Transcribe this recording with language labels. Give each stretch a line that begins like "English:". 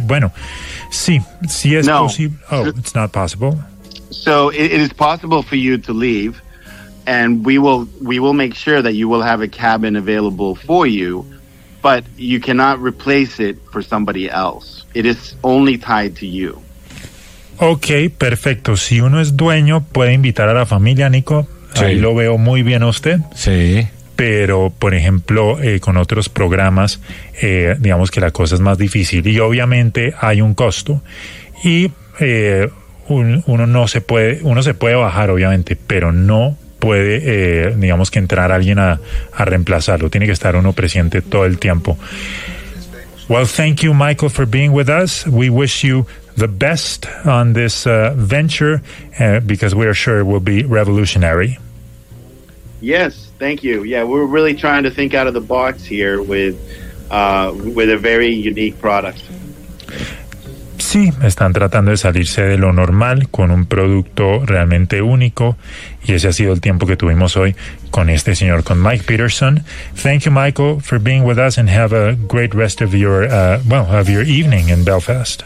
Spanish: Bueno, sí es posible.
English: Oh, it's not possible. So it is possible for you to leave. And we will make sure that you will have a cabin available for you, but you cannot replace it for somebody else. It is only tied to you.
Spanish: Okay, perfecto. Si uno es dueño, puede invitar a la familia, Nico. Sí. Ahí lo veo muy bien a usted. Sí. Pero, por ejemplo, con otros programas, digamos que la cosa es más difícil. Y obviamente hay un costo. Y uno se puede bajar, obviamente, pero no puede, digamos que entrar alguien a reemplazarlo. Tiene que estar uno presente todo el tiempo.
English: Well, thank you, Michael, for being with us. We wish you the best on this venture because we are sure it will be revolutionary. Yes, thank you. Yeah, we're really trying to think out of the box here with a very unique product.
Spanish: Sí, están tratando de salirse de lo normal con un producto realmente único. Y ese ha sido el tiempo que tuvimos hoy con este señor, con Mike Peterson.
English: Thank you, Michael, for being with us, and have a great rest of your evening in Belfast.